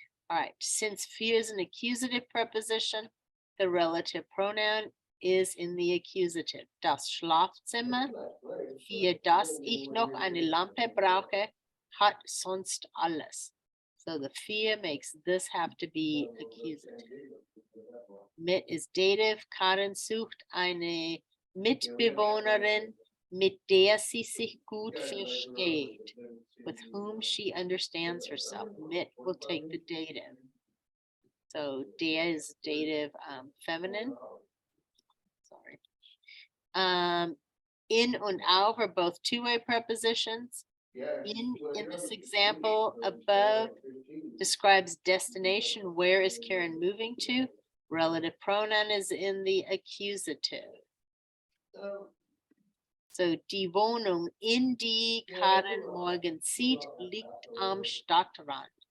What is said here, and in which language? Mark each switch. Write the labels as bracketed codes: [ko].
[en] All right, since für is an accusative preposition, the relative pronoun is in the accusative. [de] Das Schlafzimmer, für das ich noch eine Lampe brauche, hat sonst alles. [en] So the für makes this have to be accusative. Mit is dative. [de] Karen sucht eine Mitbewohnerin, mit der sie sich gut versteht, [en] with whom she understands herself. Mit will take the dative. So der is dative feminine. Sorry. In und auf are both two-way prepositions. In this example above describes destination. Where is Karen moving to? Relative pronoun is in the accusative. So [de] die Wohnung, in die Karen morgen zieht, liegt am Stadtrand.